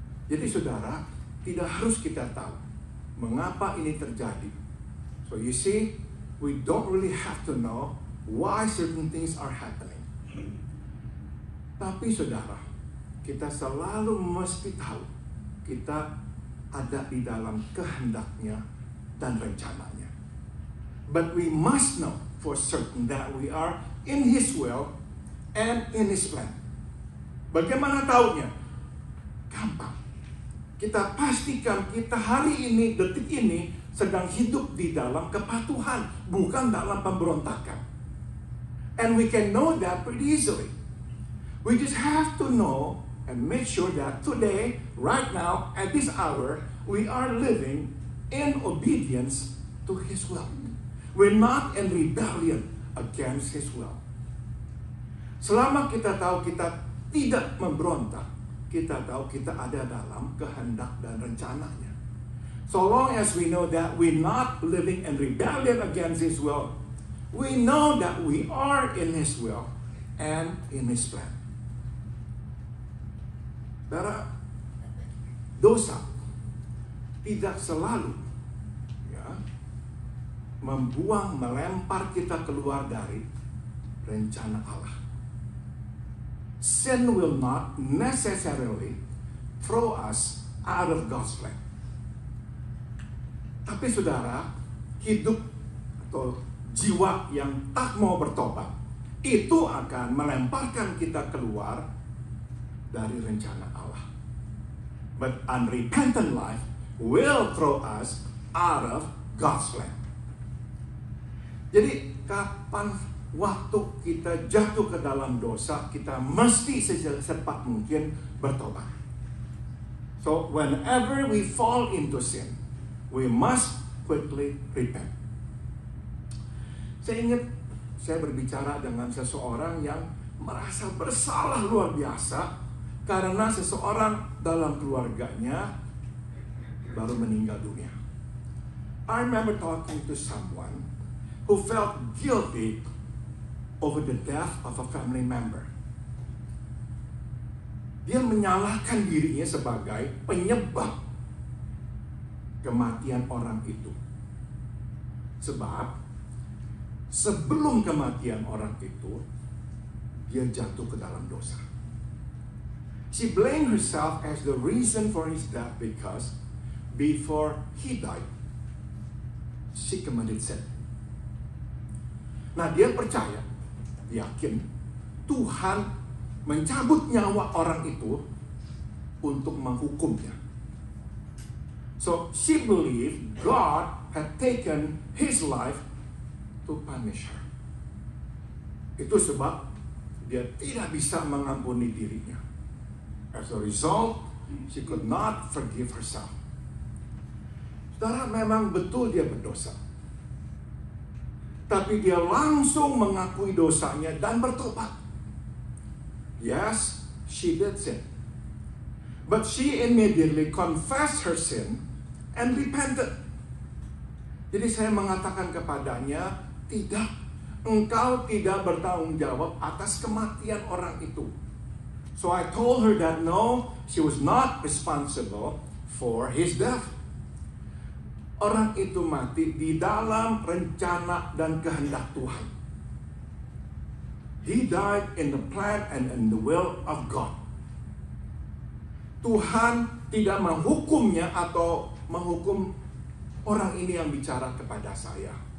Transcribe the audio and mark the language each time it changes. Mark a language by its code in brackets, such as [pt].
[id] Jadi saudara, tidak harus kita tahu mengapa ini terjadi. [en] So you see, we don't really have to know why certain things are happening. [id] Tapi saudara, kita selalu mesti tahu kita ada di dalam kehendaknya dan rencananya. [en] But we must know for certain that we are in His will and in His plan. [id] Bagaimana taunya? Gampang. Kita pastikan kita hari ini, detik ini sedang hidup di dalam kepatuhan, bukan dalam pemberontakan. [en] And we can know that pretty easily. We just have to know and make sure that today, right now, at this hour, we are living in obedience to His will. We're not in rebellion against His will. [id] Selama kita tahu kita tidak memberontak, kita tahu kita ada dalam kehendak dan rencananya. [en] So long as we know that we're not living in rebellion against His will, we know that we are in His will and in His plan. [id] Saudara, dosa tidak selalu melempar kita keluar dari rencana Allah. [en] Sin will not necessarily throw us out of God's plan. [id] Tapi saudara, hidup atau jiwa yang tak mau bertobat, itu akan melemparkan kita keluar dari rencana Allah. [en] But unrepentant life will throw us out of God's plan. [id] Jadi kapan waktu kita jatuh ke dalam dosa, kita mesti secepat mungkin bertobat. [en] So whenever we fall into sin, we must quickly repent. [id] Saya ingat saya berbicara dengan seseorang yang merasa bersalah luar biasa karena seseorang dalam keluarganya baru meninggal dunia. [en] I remember talking to someone who felt guilty over the death of a family member. [id] Dia menyalahkan dirinya sebagai penyebab kematian orang itu. Sebab sebelum kematian orang itu, dia jatuh ke dalam dosa. [en] She blamed herself as the reason for his death because before he died, she committed sin. [id] Nah, dia percaya, yakin Tuhan mencabut nyawa orang itu untuk menghukumnya. [en] So she believed God had taken his life to punish her. [id] Itu sebab dia tidak bisa mengampuni dirinya. [en] As a result, she could not forgive herself. [id] Saudara, memang betul dia berdosa. Tapi dia langsung mengakui dosanya dan bertobat. [en] Yes, she did sin. But she immediately confessed her sin and repented. [id] Jadi saya mengatakan kepadanya, tidak, engkau tidak bertanggung jawab atas kematian orang itu. [en] So I told her that no, she was not responsible for his death. [id] Orang itu mati di dalam rencana dan kehendak Tuhan. [en] He died in the plan and in the will of God. [id] Tuhan tidak menghukumnya atau menghukum orang ini yang bicara kepada saya.